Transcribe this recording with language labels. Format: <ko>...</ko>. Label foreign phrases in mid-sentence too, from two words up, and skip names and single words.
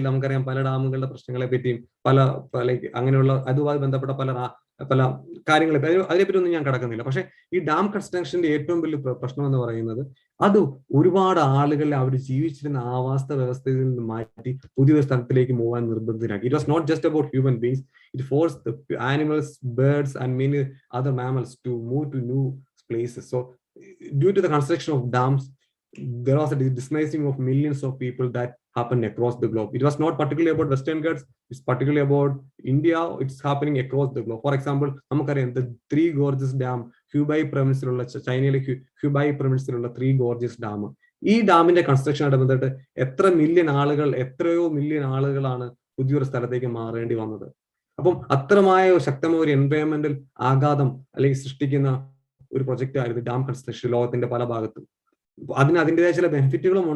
<ml>നമുക്കറിയാം പല ഡാമുകളുടെ പ്രശ്നങ്ങളെ പറ്റിയും അങ്ങനെയുള്ള അതുമായി ബന്ധപ്പെട്ട പല കാര്യങ്ങളെ അതിനെപ്പറ്റി ഒന്നും ഞാൻ കിടക്കുന്നില്ല. പക്ഷെ ഈ</ml> <en>ഡാം കൺസ്ട്രക്ഷന്റെ</en> <ml>ഏറ്റവും വലിയ പ്രശ്നം എന്ന് പറയുന്നത്, അത് ഒരുപാട് ആളുകളെ അവർ ജീവിച്ചിരുന്ന ആവാസ വ്യവസ്ഥയിൽ നിന്ന് മാറ്റി പുതിയൊരു സ്ഥലത്തിലേക്ക് പോകാൻ നിർബന്ധിതരാക്കി.</ml> <en>It was not just about human beings, it force the animals, birds and many other mammals to move to new places. So due to the construction of dams, there was a displacing of millions of people that happened across the globe. It was not particularly about Western Ghats, it's particularly about India. It's happening across the globe. For example, namakariam the Three Gorges Dam, Hubei province-ilulla China-ile Hubei province-ilulla Three Gorges Dam.</en> <ml>ഈ ഡാമിന്റെ കൺസ്ട്രക്ഷൻ ആയിട്ട് ബന്ധപ്പെട്ട് എത്രയോ മില്യൺ ആളുകളാണ് പുതിയൊരു സ്ഥലത്തേക്ക് മാറേണ്ടി വന്നത്. അപ്പം അത്രമായ ശക്തമായ ഒരു എൻവയോൺമെന്റൽ ആഘാതം അല്ലെങ്കിൽ സൃഷ്ടിക്കുന്ന ഒരു പ്രൊജക്റ്റ് ആയിരുന്നു</ml> <en>dam construction</en> <ml>ലോകത്തിന്റെ പല ഭാഗത്തും. അതിൻ്റെതായ ചില ബെനിഫിറ്റുകളും ഉണ്ട്.</ml>